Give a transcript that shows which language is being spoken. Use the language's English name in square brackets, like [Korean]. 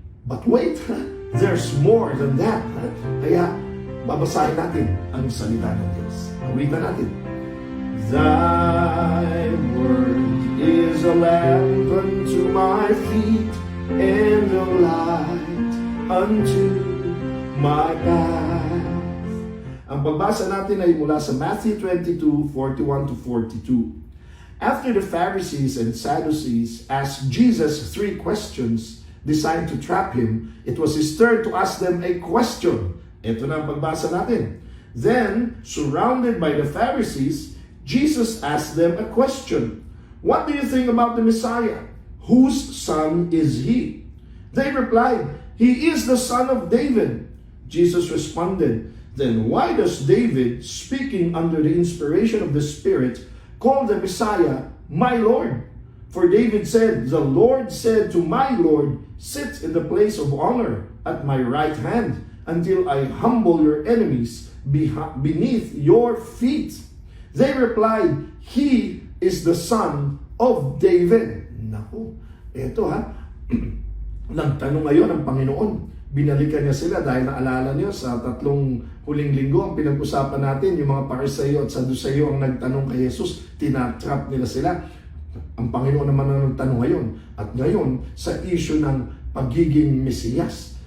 [English] But wait, there's more than that. [Filipino] Kaya babasahin natin ang salita ng Diyos. Awitan natin. [English] Thy word is a lamp unto my feet and a light unto my path. [Filipino] Ang pagbasa natin ay mula sa Matthew 22:41-42. [English] After the Pharisees and Sadducees asked Jesus 3 questions designed to trap him, it was his turn to ask them a question. [Filipino] Ito na ang pagbasa natin. [English] Then, surrounded by the Pharisees, Jesus asked them a question. What do you think about the Messiah? Whose son is he? They replied, He is the son of David. Jesus responded, Then why does David, speaking under the inspiration of the Spirit, call the Messiah, my Lord? For David said, The Lord said to my Lord, Sit in the place of honor at my right hand until I humble your enemies beneath your feet. They replied, He is the son of David. [Filipino] Naku, eto nagtanong ngayon ang Panginoon. Binalikan niya sila dahil naalala niyo sa 3 huling linggo ang pinag-usapan natin, yung mga Pariseo at Saduceo ang nagtanong kay Jesus, tinatrap nila sila. Ang Panginoon naman ang nagtanong ngayon. At ngayon, sa issue ng pagiging Mesiyas.